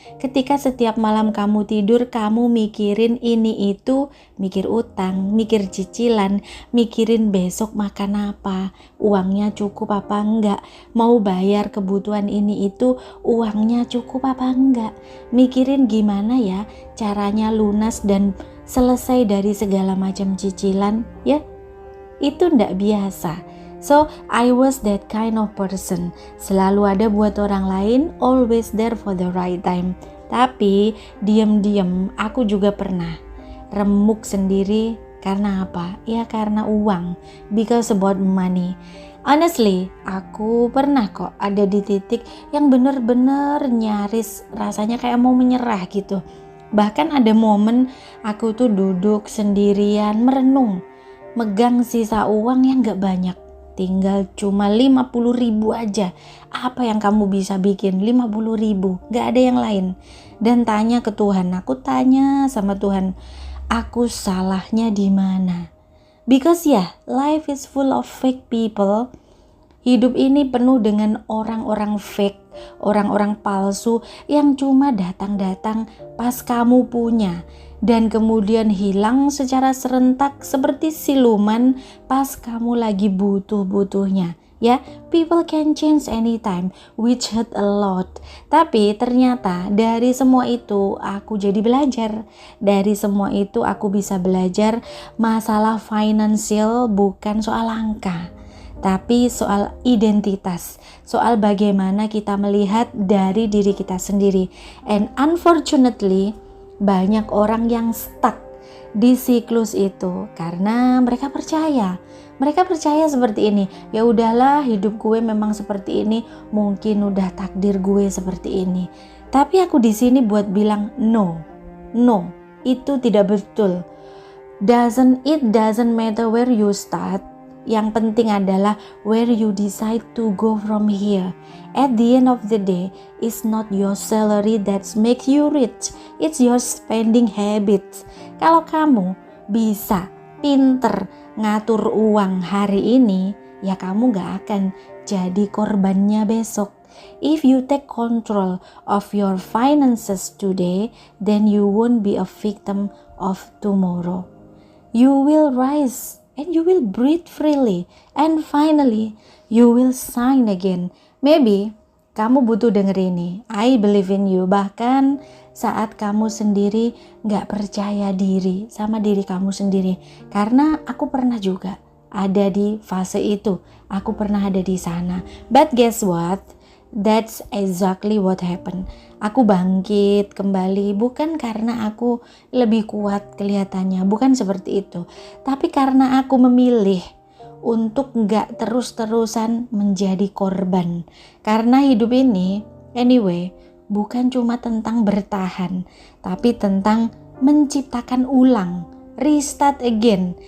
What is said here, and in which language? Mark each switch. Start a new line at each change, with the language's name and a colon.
Indonesian: Ketika setiap malam kamu tidur, kamu mikirin ini itu, mikir utang, mikir cicilan, mikirin besok makan apa, uangnya cukup apa enggak, mau bayar kebutuhan ini itu, uangnya cukup apa enggak, mikirin gimana ya caranya lunas dan selesai dari segala macam cicilan, ya? Itu ndak biasa.
English: So I was that kind of person,
Indonesian: selalu ada buat orang lain,
English: always there for the right time.
Indonesian: Tapi diam-diam aku juga pernah remuk sendiri. Karena apa? Ya karena uang,
English: because about money.
Indonesian: Honestly, aku pernah kok ada di titik yang bener-bener nyaris rasanya kayak mau menyerah gitu. Bahkan ada momen aku tuh duduk sendirian merenung, megang sisa uang yang gak banyak, tinggal cuma 50.000 aja. Apa yang kamu bisa bikin 50.000? Gak ada yang lain. Dan tanya ke Tuhan, aku tanya sama Tuhan, aku salahnya di mana?
English: Because life is full of fake people.
Indonesian: Hidup ini penuh dengan orang-orang fake, orang-orang palsu yang cuma datang-datang pas kamu punya dan kemudian hilang secara serentak seperti siluman pas kamu lagi butuh-butuhnya.
English: Ya, people can change anytime, which hurt a lot.
Indonesian: Tapi ternyata dari semua itu aku jadi belajar. Dari semua itu aku bisa belajar masalah financial bukan soal angka, tapi soal identitas, soal bagaimana kita melihat dari diri kita sendiri.
English: And unfortunately,
Indonesian: banyak orang yang stuck di siklus itu karena mereka percaya seperti ini. Ya udahlah, hidup gue memang seperti ini, mungkin udah takdir gue seperti ini. Tapi aku di sini buat bilang no, itu tidak betul.
English: It doesn't matter where you start.
Indonesian: Yang penting adalah
English: where you decide to go from here. At the end of the day, it's not your salary that make you rich, it's your spending habits.
Indonesian: Kalau kamu bisa pinter ngatur uang hari ini, ya kamu gak akan jadi korbannya besok.
English: If you take control of your finances today, then you won't be a victim of tomorrow. You will rise and you will breathe freely, and finally you will shine again. Maybe
Indonesian: kamu butuh denger ini.
English: I believe in you.
Indonesian: Bahkan saat kamu sendiri gak percaya diri sama diri kamu sendiri. Karena aku pernah juga ada di fase itu. Aku pernah ada di sana.
English: But guess what? That's exactly what happened.
Indonesian: Aku bangkit kembali bukan karena aku lebih kuat kelihatannya, bukan seperti itu. Tapi karena aku memilih untuk gak terus-terusan menjadi korban. Karena hidup ini, anyway, bukan cuma tentang bertahan, tapi tentang menciptakan ulang,
English: restart again.